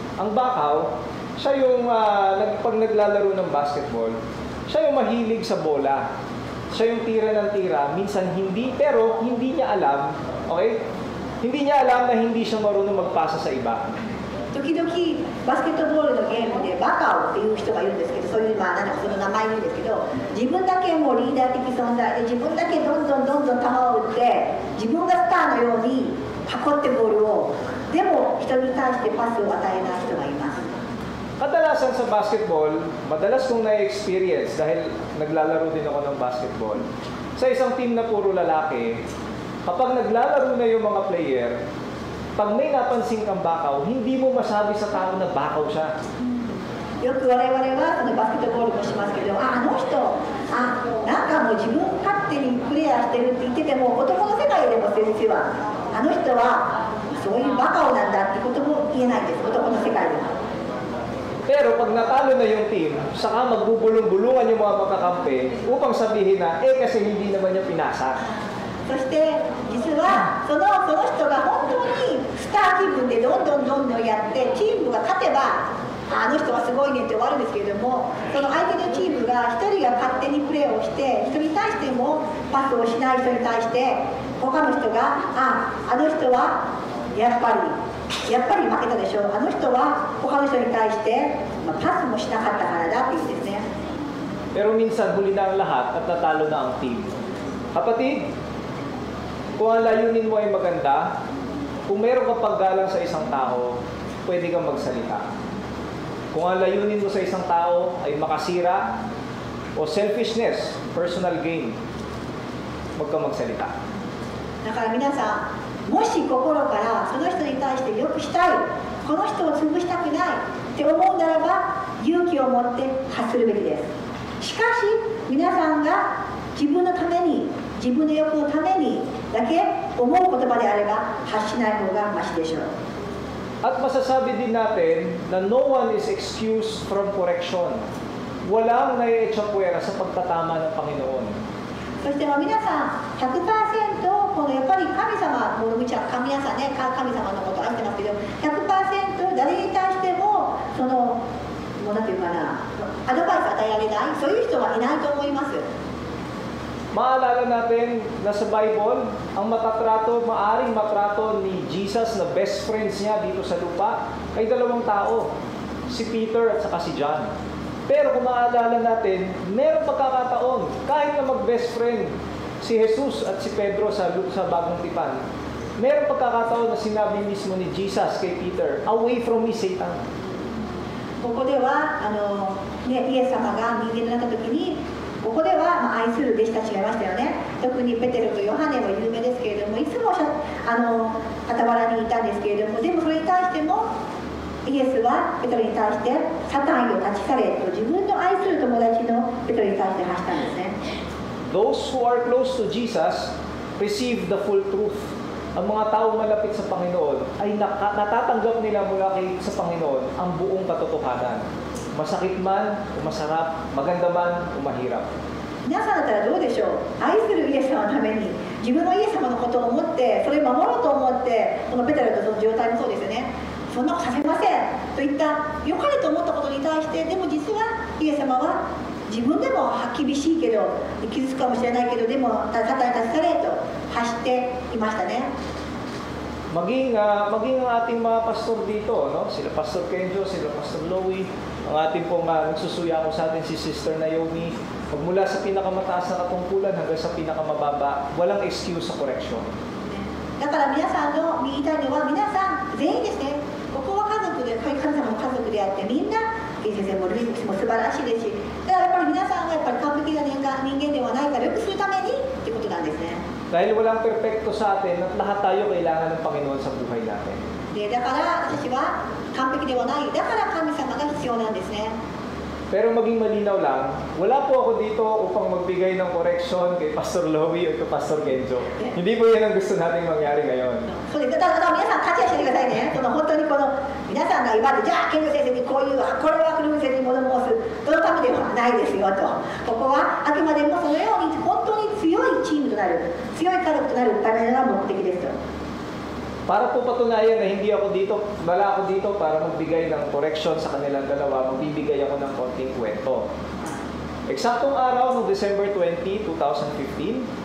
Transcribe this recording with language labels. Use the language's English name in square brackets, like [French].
[Filipino] Ang bakaw, siya yung pag naglalaro ng basketball, siya yung mahilig sa bola. Siya yung tira ng tira, minsan hindi, pero hindi niya alam, okay? Hindi niya alam na hindi siya marunong magpasa sa iba. [Japanese] 時々バスケットボールのゲームでバカオっていう人がいるんですけど、そういうその名前言うんですけど、自分だけもうリーダー的存在で自分だけどんどん球を打って自分がスターのように囲ってボールをでも人に対してパスを与えない人がいます。 [Filipino] Kadalasan sa basketball, madalas kong na-experience dahil naglalaro din ako ng basketball. Sa isang team na puro lalaki, kapag naglalaro na yung mga player, pag may napansin kang bakaw, hindi mo masabi sa tao na bakaw siya. [Japanese] よく我々はバスケットボールもしますけど、あの人、なんかもう自分勝手にプレーしてるって言ってても、男の世界でも先生は、あの人はそういうバカをなんだってことも言えないです、男の世界でも。 [Filipino] Pero pag natalo na yung team, saka magbubulong-bulungan yung mga magkakampi upang sabihin na, kasi hindi naman niya pinasa. [Japanese] そして実はその人が本当にスター気分でどんどんやってチームが勝てばあの人はすごいねって終わるんですけれども、その相手のチームが1人が勝手にプレーをして人に対してもパスをしない人に対して他の人があの人はやっぱり負けたでしょう、あの人は他の人に対して、パスもしなかったからだっていうんですね。 [Filipino] Pero minsan huli na ang lahat at natalo na ang team. Kapatid, kung ang layunin mo ay maganda, kung meron kang paggalang sa isang tao, pwede kang magsalita. Kung ang layunin mo sa isang tao ay makasira o [English] selfishness, personal gain, [Filipino] huwag kang magsalita. [Japanese] だから皆さん、もし心からその人に対して良くしたい、この人を潰したくないって思うならば勇気を持って発するべきです。しかし皆さんが自分のために自分の欲のためにだけ思う言葉であれば発しない方がマシでしょう。 [Filipino] At masasabi din natin na [English] no one is excused from correction. [Filipino] Walang naietsapuera sa pagtatama ng Panginoon. [Japanese] そして皆さん 100% このやっぱり神様、もう皆さんね、神様のことを愛してますけど 100% 誰に対してももうなんていうかな、アドバイス与えられない、そういう人はいないと思います。 [Filipino] Maalala natin na sa Bible, ang maaring matrato ni Jesus na best friends niya dito sa lupa ay dalawang tao, si Peter at saka si John. Pero kung maalala natin, meron pagkakataon, kahit na mag-best friend si Jesus at si Pedro sa Bagong Tipan, meron pagkakataon na sinabi mismo ni Jesus kay Peter, [English] away from me, Satan. [Japanese] ここではイエス様が人間になった時にここでは愛する弟子たちがいましたよね。特にペテロとヨハネは有名ですけれども、いつも傍らにいたんですけれども、でもそれに対してもイエスはペテロに対してサタンよ立ち去れと自分の愛する友達のペテロに対して発したんですね。 [English] Those who are close to Jesus receive the full truth. [Filipino] Ang mga tao malapit sa Panginoon ay natatanggap nila mula sa Panginoon ang buong katotohanan. Masakit man, o masarap, maganda man, o mahirap. [Japanese] 皆さんだったらどうでしょう。愛するイエス様のために自分のイエス様のことを思ってそれを守ろうと思ってこのペテロとその状態もそうですよね。そんなことさせませんといった良かれと思ったことに対してでも実はイエス様は自分でも厳しいけど傷つくかもしれないけどでもサタンに立ち去れと発していましたね。 [Filipino] Maging ang ating mga pastor dito, no? Sila Pastor Kenjo, sila Pastor Louie, ang ating pong nagsusuya ko sa atin si Sister Naomi, magmula sa pinakamataas na katungkulan hanggang sa pinakamababa, walang excuse sa correction. [Japanese] だから皆さんの言いたいのは皆さん全員ですね。ここは家族で、神様も家族であってみんな先生もルイスも素晴らしいですし、だからやっぱり皆さんがやっぱり完璧な人間ではないから良くするためにってことなんですね。 [Filipino] Dahil walang perpekto sa atin at lahat tayo kailangan ng Panginoon sa buhay natin. [Japanese] でだから私は完璧ではない、だから神様が必要なんですね。 [Filipino] Pero maging malinaw lang, wala po ako dito upang magbigay ng correction kay Pastor Louie o kay Pastor Kenjo. Hindi po yan ang gusto nating mangyari ngayon. [Japanese] そうです。だから皆さん勘違いしないでくださいね。その本当にこの皆さんが威張ってじゃあ健吾先生にこういうこれはクルー先生に物申すそのためではないですよと。ここはあくまでもそのように本当に強いチームとなる強い家族となるためが目的ですと。 [Filipino] Para po patunayan na hindi ako dito, wala ako dito para magbigay ng correction sa kanilang dalawa, magbibigay ako ng konting kwento. Eksaktong araw ng December 20, 2015,